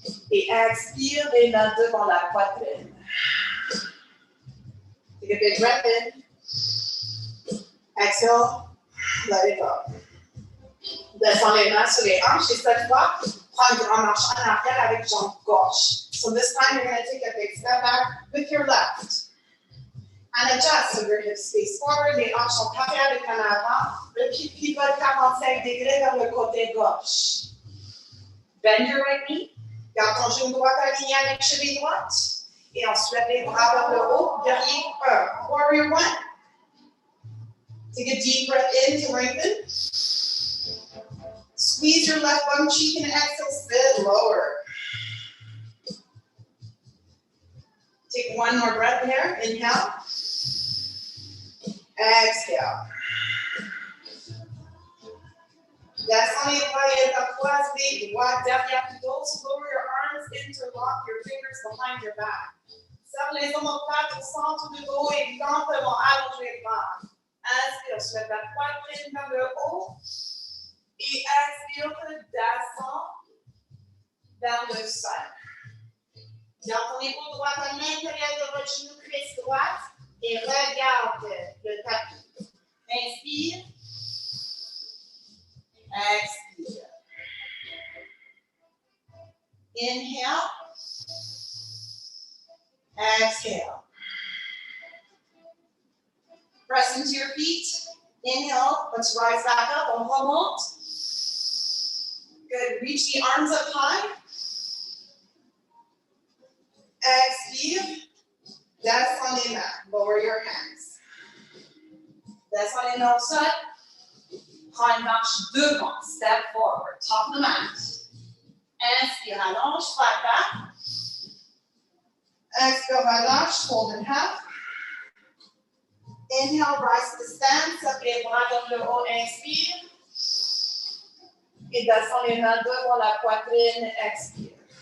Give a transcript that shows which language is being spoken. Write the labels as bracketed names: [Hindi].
[French] Et expire, les mains devant la poitrine. [English] Take a big breath in. Exhale, let it go. [French] Descends les mains sur les hanches et cette fois, prends une grande marche en arrière avec jambe gauche. [English] So this time you're going to take a big step back with your left. And adjust so your hips face forward, [French] les hanches sont carrées avec un avant. Le pied pivote 45 degrés vers le côté gauche. [English] Bend your right knee. [French] Garde ton genou droit aligné avec cheville droite. Et on soulève les bras vers le haut. Guerrier 1. [English] Warrior 1. Take a deep breath in to lengthen. Squeeze your left bum cheek and exhale, sit lower. Take one more breath here. Inhale. Exhale. [French] Descends les bras et croise les doigts derrière du dos. [English] Lower your arms, interlock your fingers behind your back. [French] Serre les omoplates au centre du dos et lentement allonge les bras. Inspire, soulève la poitrine vers le haut. Et expire, descend vers le sol. Garde ton épaule droite à l'intérieur de votre genou cuisse droite et regarde le tapis. Inspire. Expire. [English] Inhale. Exhale. Press into your feet. Inhale. Let's rise back up. [French] On remonte. [English] Good. Reach the arms up high. [French] Expire. Descends les mains. [English] Lower your hands. [French] Descends les mains au sol. Prends une marche devant. [English] Step forward. Top of the mat. [French] Inspire, allonge, [English] flat back. [French] Expire, relâche, [English] fold in half. Inhale, rise to stand. [French] Serre les bras vers le haut. Inspire. Et descends les mains devant la poitrine, expire.